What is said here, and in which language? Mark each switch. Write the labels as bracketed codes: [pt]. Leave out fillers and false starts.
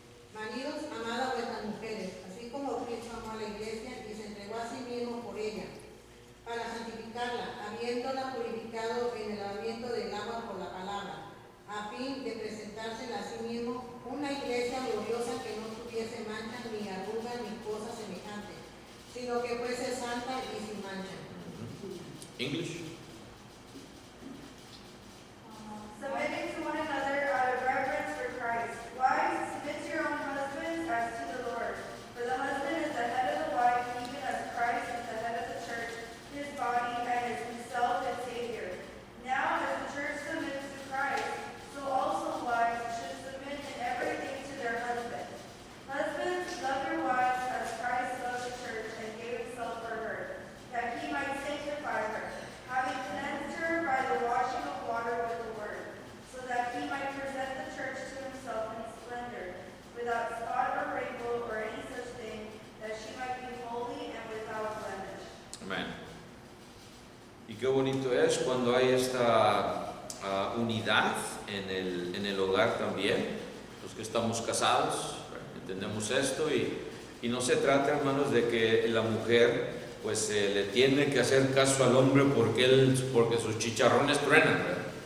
[es] Maridos, amad a vuestras mujeres, así como Cristo amó a la iglesia y se entregó a sí mismo por ella, para santificarla, habiéndola purificado en el lavamiento del agua por la palabra, a fin de presentársela a sí mismo una iglesia gloriosa que no tuviese mancha, ni arruga, ni cosa semejante, sino que fuese santa y sin mancha. [en] English. Submitting to one another out of reverence for Christ. Wives, submit to your own husbands as to the Lord. For the husband is the head of the wife, even as Christ is the head of the church, his body, and is himself its Savior. Now, as the church submits to Christ, so also wives should submit in everything to their husbands. Husbands, love your wives as Christ loved the church and gave himself for her, that he might sanctify her, having cleansed her by the washing of water with the word, so that he might present the church to himself in splendor, without spot or wrinkle or any such thing, that she might be holy and without blemish. [es] Amén. Y qué bonito es cuando hay esta unidad en el hogar también, los que estamos casados, entendemos esto y no se trata, hermanos, de que la mujer pues le tiene que hacer caso al hombre porque sus chicharrones truenan, ¿verdad?